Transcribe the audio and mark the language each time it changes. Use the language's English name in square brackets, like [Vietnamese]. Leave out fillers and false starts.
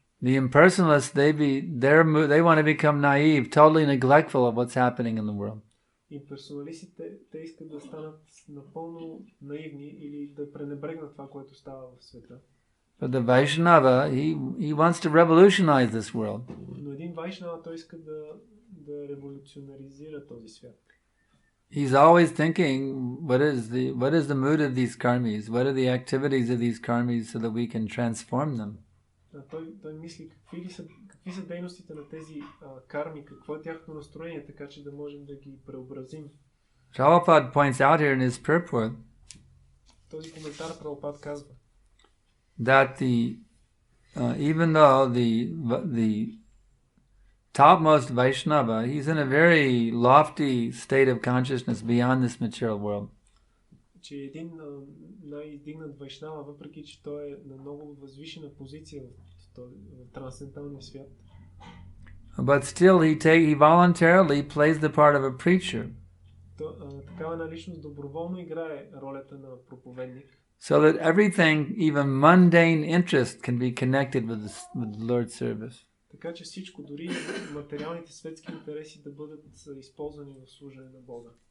[English] The impersonalists, they want to become naive, totally neglectful of what's happening in the world. [Bulgarian] Имперсоналистите, те искат да станат напълно наивни или да пренебрегнат това, което става в света. [English] But the Vaishnava, he wants to revolutionize this world. [Bulgarian] Но един Вайшнава, той иска да революционаризира този свят. [English] He's always thinking, what is the mood of these karmis? What are the activities of these karmis so that we can transform them? [Bulgarian] Той мисли какви са дейностите на тези карми, какво е тяхното настроение, така че да можем да ги преобразим. [English] Prabhupada points out here in his purport [Bulgarian] този коментар Прабхупад казва, [English] that even though the topmost Vaishnava, he's in a very lofty state of consciousness beyond this material world. [Bulgarian] Че един най-издигнат Вайшнава, въпреки че той е на много възвишена позиция в трансценденталния свят. [English] But still he voluntarily plays the part of a preacher. [Bulgarian] Такава една личност доброволно играе ролята на проповедник. [English] So that everything, even mundane interest, can be connected with the Lord's service. [Bulgarian] Така че всичко, дори материалните светски интереси да бъдат използвани в служене на Бога.